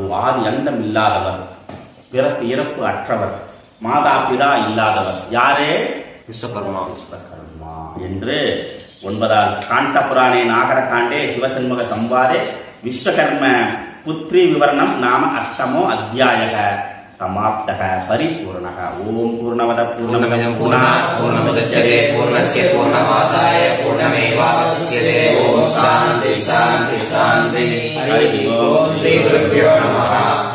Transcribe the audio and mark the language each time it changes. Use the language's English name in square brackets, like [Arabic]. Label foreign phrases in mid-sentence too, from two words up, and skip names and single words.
[Tamil] ஆதி அந்தம் இல்லாதவர், பிறப்பு இறப்பு அற்றவர், மாதா பிதா இல்லாதவர். யாரே? விஸ்வகர்மா. விஸ்வகர்மா என்று 9வது [Sanskrit] काण्ड पुराणे नागर काण्डे शिवषण्मुख संवादे विश्वकर्म पुत्री विवरणं नाम 8मो अध्यायः समाप्तः परिपूर्णः. ओम पूर्णमद पूर्णमिदं पूर्णमुदच्यते पूर्णस्य पूर्णमादाय पूर्णमेवावशिष्यते. ओम शान्ति शान्ति शान्ति. हरि ओम श्री गुरुभ्यो नमः.